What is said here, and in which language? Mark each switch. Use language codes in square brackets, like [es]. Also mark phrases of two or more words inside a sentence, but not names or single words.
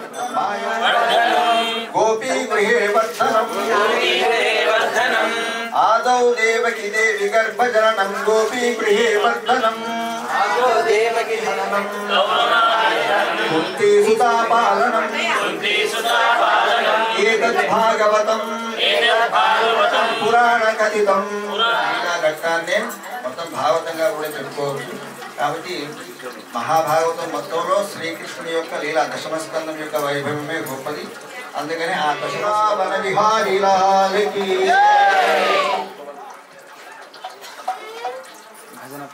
[sa] गोपी गृहे वर्धनम् आदौ देवकी देवी गर्भजननं गोपी गृहे वर्धनम् कुन्तीसुतापालनम् एतद् भागवतम् పురాణకథితం [te] ఘట్టాన్ని మొత్తం భాగవతంగా కూడా చెప్పుకోవచ్చు. కాబట్టి మహాభాగవతం మొత్తంలో శ్రీకృష్ణుని యొక్క లీలా దశమస్కందం యొక్క వైభవమే గొప్పది. అందుకని ఆ దశమావన విహారీ లాలకి